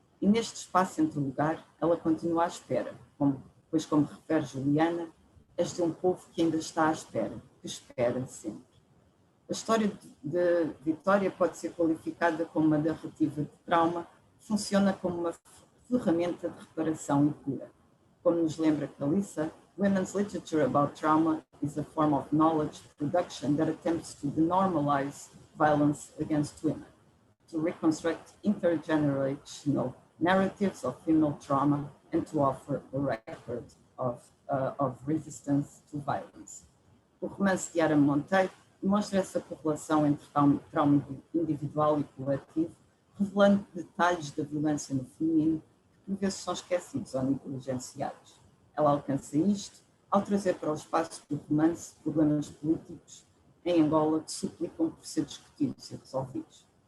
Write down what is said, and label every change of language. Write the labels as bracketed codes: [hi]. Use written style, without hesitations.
[pt] E neste espaço entre lugar, ela continua à espera, pois como refere Juliana, és de um povo que ainda está à espera, que espera sempre. A história de Vitória pode ser qualificada como uma narrativa de trauma, que funciona como uma ferramenta de reparação e cura. Como nos lembra Calissa, [en] women's literature about trauma is a form of knowledge production that attempts to denormalize violence against women, to reconstruct intergenerational narratives of female trauma, and to offer a record of resistance to violence. [pt] O romance de Ara Monteiro demonstra essa correlação entre trauma individual e coletivo, revelando detalhes da violência no feminino que por vezes são esquecidos ou negligenciados. Ela alcança isto ao trazer para o espaço do romance problemas políticos em Angola que suplicam por ser discutidos e resolvidos.